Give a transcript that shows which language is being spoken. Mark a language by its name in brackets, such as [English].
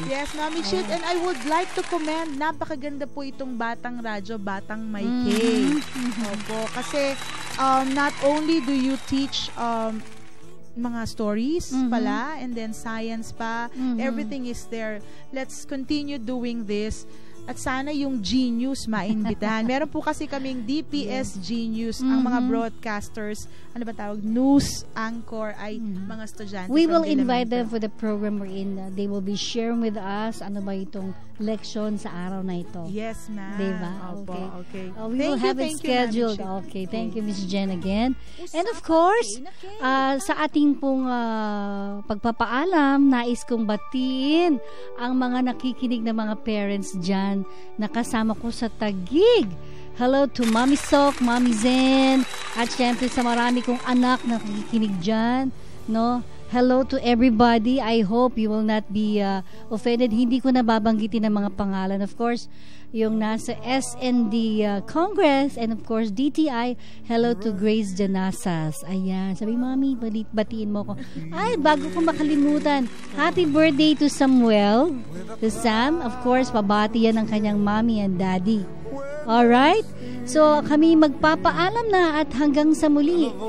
[English] Yes, Mami Chit, and I would like to commend, [Filipino] napakaganda po itong [English] Batang Radyo, Batang May K. [Filipino] Opo, kasi [English] not only do you teach mga stories pala, and then science pa, everything is there. Let's continue doing this. [Filipino] At sana yung Genius mainbitahan. Meron po kasi kaming DPS Genius, ang mga broadcasters, ano ba tawag, news anchor ay mga estudyante. [English] We will invite them for the program we're in. They will be sharing with us [Filipino] ano ba itong leksyon sa araw na ito. [English] Yes, ma'am. [Filipino] Diba? [English] Okay. We will have it scheduled. Okay. Thank you, Miss Jen, again. [Filipino] And of course, sa ating pong pagpapaalam, nais kong batiin ang mga nakikinig na mga parents dyan na kasama ko sa Taguig. [English] Hello to [Filipino] Mami Sok, Mami Zen, at syempre sa marami kong anak na nakikinig dyan, no? [English] Hello to everybody. I hope you will not be offended. [Filipino] Hindi ko nababanggitin ang mga pangalan. [English] Of course, yung nasa SND Congress and of course DTI. Hello to [Filipino] Grace Janasas. Ayan. Sabi, Mami, batiin mo ko. Ay, bago ko makalimutan. [English] Happy birthday to Samuel. To Sam. Of course, [Filipino] pabati yan ng kanyang [English] mommy and daddy. Alright? [Filipino] So, kami magpapaalam na at hanggang sa muli.